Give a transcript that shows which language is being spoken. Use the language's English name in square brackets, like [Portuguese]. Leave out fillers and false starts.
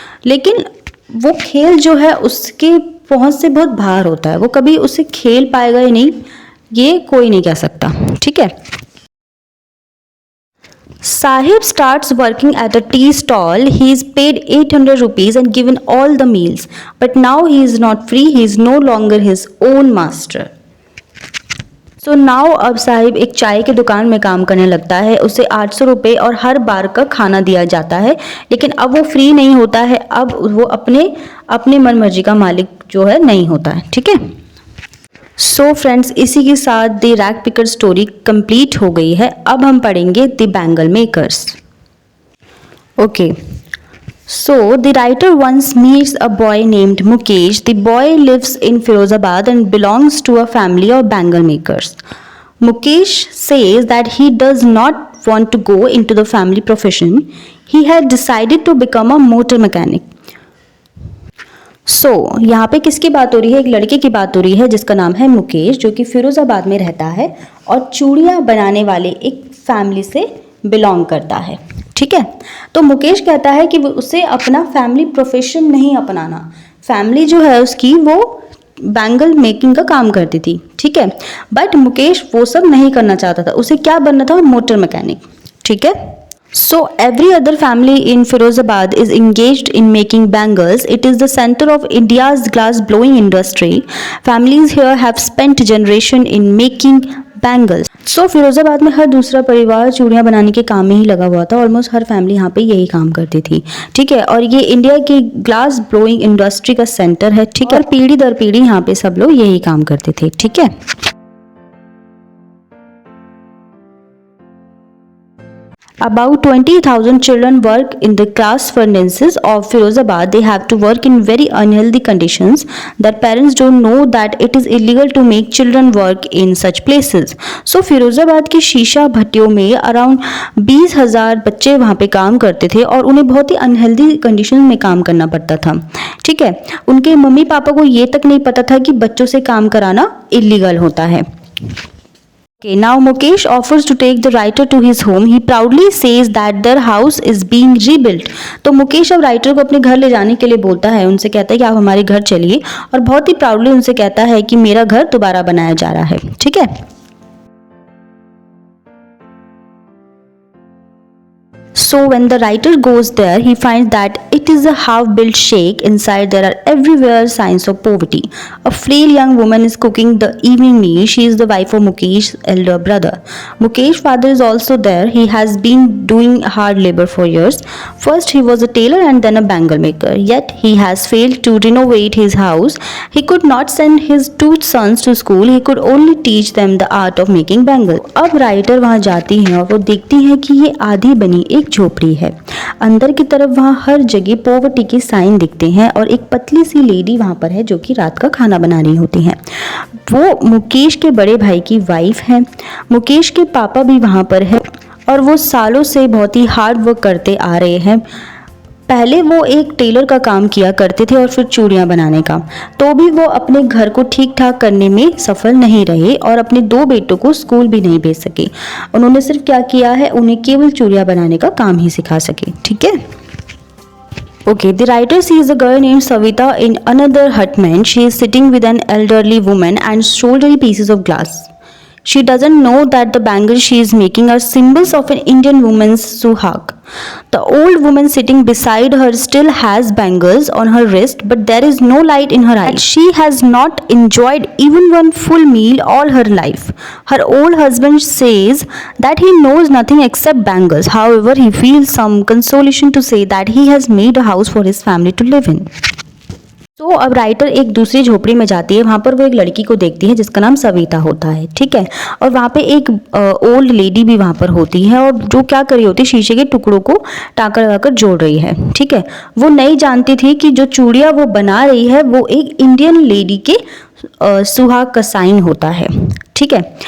[Hindi] लेकिन वो खेल जो है उसके पहुंच से बहुत बाहर होता है, वो कभी उसे खेल पाएगा या नहीं ये कोई नहीं कह सकता, ठीक है। [English] Sahib starts working at a tea stall. He is paid 800 rupees and given all the meals. But now he is not free. He is no longer his own master. So now [Hindi] अब साहिब एक चाय की दुकान में काम करने लगता है। उसे 800 रुपये और हर बार का खाना दिया जाता है, लेकिन अब वो फ्री नहीं होता है। अब वो अपने मनमर्जी का मालिक जो है नहीं होता है, ठीक है। सो फ्रेंड्स, इसी के साथ the rag picker story complete हो गई है। अब हम पढ़ेंगे the bangle makers. [English] Okay, so the writer once meets a boy named Mukesh. The boy lives in Firozabad and belongs to a family of bangle makers. Mukesh says that he does not want to go into the family profession. He had decided to become a motor mechanic. [Hindi] सो यहाँ पे किसकी बात हो रही है? एक लड़के की बात हो रही है जिसका नाम है मुकेश, जो कि फिरोज़ाबाद में रहता है और चूड़ियाँ बनाने वाले एक फैमिली से बिलोंग करता है, ठीक है। तो मुकेश कहता है कि उसे अपना फैमिली प्रोफेशन नहीं अपनाना। फैमिली जो है उसकी वो बैंगल मेकिंग का काम करती थी, ठीक है। बट मुकेश वो सब नहीं करना चाहता था, उसे क्या बनना था? मोटर मैकेनिक, ठीक है। [English] So every other family in Firozabad is engaged in making bangles. It is the center of India's glass blowing industry. Families here have spent generation in making bangles. [Hindi] So Firozabad में हर दूसरा परिवार चूड़ियाँ बनाने के काम में ही लगा हुआ था। ऑलमोस्ट हर फैमिली यहाँ पे यही काम करती थी, ठीक है। और ये इंडिया की ग्लास ब्लोइंग इंडस्ट्री का सेंटर है, ठीक है। और पीढ़ी दर पीढ़ी यहाँ पे सब लोग यही काम करते थे, ठीक है। [English] About 20,000 children work in the glass furnaces of Firozabad. They have to work in very unhealthy conditions that parents don't know that it is illegal to make children work in such places. [Hindi] So Firozabad की शीशा भट्टियों में around 20,000 बच्चे वहाँ पे काम करते थे और उन्हें बहुत ही अनहेल्दी कंडीशन में काम करना पड़ता था, ठीक है। उनके मम्मी पापा को ये तक नहीं पता था कि बच्चों से काम कराना इलीगल होता है। [English] Okay, now Mukesh offers to take the writer to his home. He proudly says that their house is being rebuilt. [Hindi] तो मुकेश अब राइटर को अपने घर ले जाने के लिए बोलता है, उनसे कहता है कि आप हमारे घर चलिए, और बहुत ही प्राउडली उनसे कहता है कि मेरा घर दोबारा बनाया जा रहा है, ठीक है। [English] So when the writer goes there, he finds that it is a half-built shack. Inside there are everywhere signs of poverty. A frail young woman is cooking the evening meal. She is the wife of Mukesh's elder brother. Mukesh's father is also there. He has been doing hard labor for years. First he was a tailor and then a bangle maker. Yet he has failed to renovate his house. He could not send his two sons to school. He could only teach them the art of making bangles. [Hindi] अब writer वहाँ जाती हैं और वो देखती हैं कि ये आधी बनी एक झोपड़ी है। अंदर की तरफ वहाँ हर जगह पॉवर्टी के साइन दिखते हैं और एक पतली सी लेडी वहाँ पर है जो कि रात का खाना बना रही होती हैं। वो मुकेश के बड़े भाई की वाइफ है। मुकेश के पापा भी वहाँ पर है और वो सालों से बहुत ही हार्ड वर्क करते आ रहे हैं। पहले वो एक टेलर का काम किया करते थे और फिर चूड़ियाँ बनाने का, तो भी वो अपने घर को ठीक ठाक करने में सफल नहीं रहे और अपने दो बेटों को स्कूल भी नहीं भेज सके। उन्होंने सिर्फ क्या किया है, उन्हें केवल चूड़ियाँ बनाने का काम ही सिखा सके, ठीक है। [English] Okay, the writer sees a girl named Savita in another hutman. She is sitting with an elderly woman and shouldering pieces of glass. She doesn't know that the bangles she is making are symbols of an Indian woman's suhag. The old woman sitting beside her still has bangles on her wrist, but there is no light in her eyes. She has not enjoyed even one full meal all her life. Her old husband says that he knows nothing except bangles. However, he feels some consolation to say that he has made a house for his family to live in. [Hindi] तो अब writer एक दूसरी झोपड़ी में जाती है, वहाँ पर वो एक लड़की को देखती है जिसका नाम सविता होता है, ठीक है। और वहाँ पे एक ओल्ड लेडी भी वहाँ पर होती है और जो क्या कर रही होती है, शीशे के टुकड़ों को टाँका लगाकर जोड़ रही है, ठीक है। वो नहीं जानती थी कि जो चूड़ियाँ वो बना रही है वो एक इंडियन लेडी के सुहाग का साइन होता है, ठीक है।